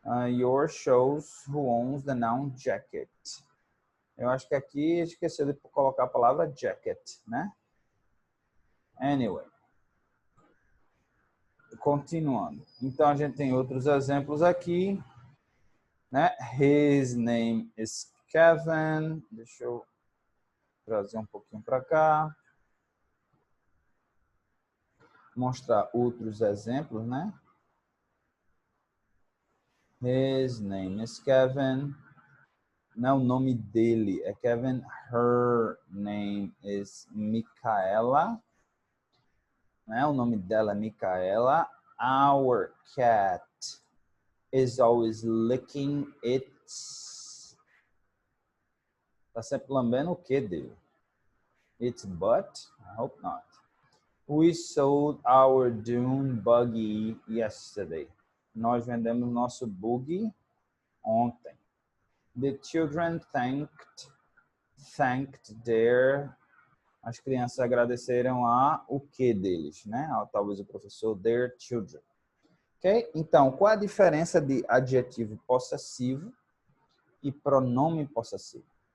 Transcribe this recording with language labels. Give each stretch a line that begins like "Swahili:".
English: Your shows who owns the noun jacket.
Portuguese: Eu acho que aqui esqueceu de colocar a palavra jacket, né?
English: Anyway.
Portuguese: Continuando. Então, a gente tem outros exemplos aqui, né?
English: His name is Kevin.
Portuguese: Deixa eu trazer um pouquinho para cá. Mostrar outros exemplos, né?
English: His name is Kevin.
Portuguese: Não é o nome dele, é Kevin.
English: Her name is Micaela. Né?
Portuguese: O nome dela é Micaela.
English: Our cat is always licking its.
Portuguese: Tá sempre lambendo o que dele?
English: Its butt? I hope not. We sold our dune buggy yesterday.
Portuguese: Nós vendemos nosso buggy ontem.
English: The children thanked their.
Portuguese: As crianças agradeceram a o que deles, né? Talvez o professor,
English: their children. Ok?
Portuguese: Então, qual a diferença de adjetivo possessivo e pronome possessivo?